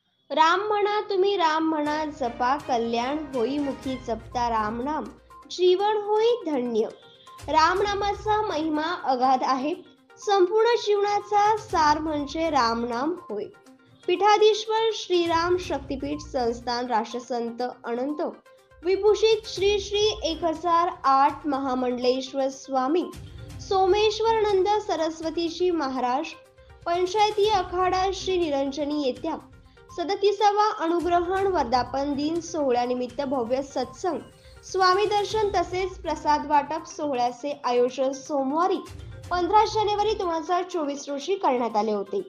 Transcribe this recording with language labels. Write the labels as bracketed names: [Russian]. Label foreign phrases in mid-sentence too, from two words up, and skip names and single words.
[Marathi] राम म्हणा तुम्ही राम म्हणा जपा कल्याण होई मुखी जपता राम नाम जीवन होई धन्य। राम नामाचा महिमा अगाध आहे। संपूर्ण जीवनाचा सार म्हणजे राम नाम होय। पीठाधीश्वर श्रीराम शक्तीपीठ संस्थान राष्ट्रसंत अनंत विभूषित श्री श्री 1008 महामंडलेश्वर स्वामी सोमेश्वरानंद सरस्वतीजी महाराज पंचायती अखाडा श्री निरंजनी येत्या 37वा अनुग्रहण वर्धापन दिन सोहळ्यानिमित्त भव्य सत्संग स्वामी दर्शन तसेच प्रसाद वाटप सोहळ्याचे आयोजन सोमवारी 15 जानेवारी 2024 रोजी करण्यात आले होते।